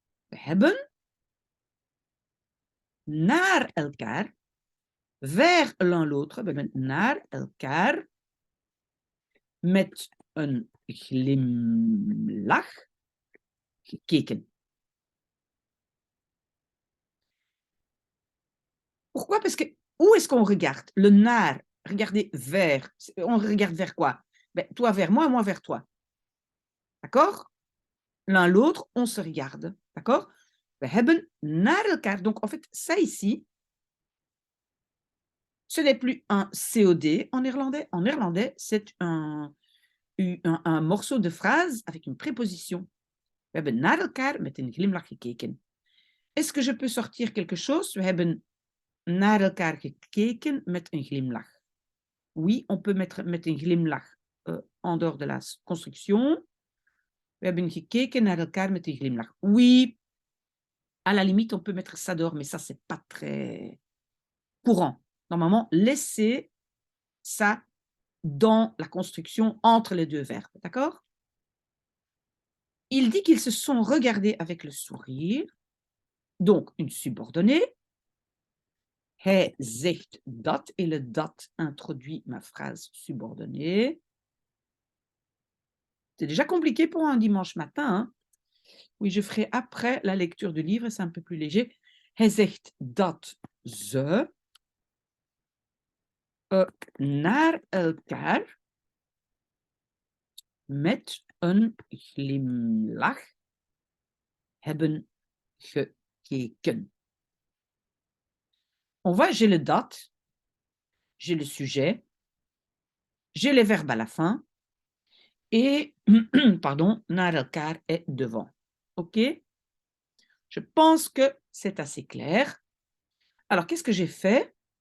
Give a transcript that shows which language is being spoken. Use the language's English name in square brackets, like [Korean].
[Dutch] We hebben naar elkaar, [French] vers l'un l'autre, [Dutch] we hebben naar elkaar met een glimlach gekeken. [French] Pourquoi? Parce que où est-ce qu'on regarde? Le naar, regarder vers. On regarde vers quoi? Ben, toi vers moi, moi vers toi. D'accord? L'un l'autre, on se regarde. D'accord? [Dutch] We hebben naar elkaar. [French] Donc, en fait, ça ici, ce n'est plus un COD en néerlandais. En néerlandais, c'est un morceau de phrase avec une préposition. [Dutch] We hebben naar elkaar met een glimlach gekeken. [French] Est-ce que je peux sortir quelque chose? [Dutch] We hebben naar elkaar gekeken met een glimlach. [French] Oui, on peut mettre [Dutch] met een glimlach [French] en dehors de la construction. [Dutch] We hebben gekeken naar elkaar met een glimlach. [French] Oui, à la limite, on peut mettre ça dehors, mais ça, c'est pas très courant. Normalement, laissez ça dans la construction entre les deux verbes. D'accord? Il dit qu'ils se sont regardés avec le sourire. Donc, une subordonnée. [Dutch] Hij zegt dat, [French] et le dat introduit ma phrase subordonnée. C'est déjà compliqué pour un dimanche matin. Hein? Oui, je ferai après la lecture du livre, c'est un peu plus léger. [Dutch] Hij zegt dat ze naar elkaar met een glimlach hebben gekeken. [French] On voit, j'ai le dat, j'ai le sujet, j'ai les verbes à la fin et, pardon, [Dutch] naar elkaar [French] est devant. OK? Je pense que c'est assez clair. Alors, qu'est-ce que j'ai fait?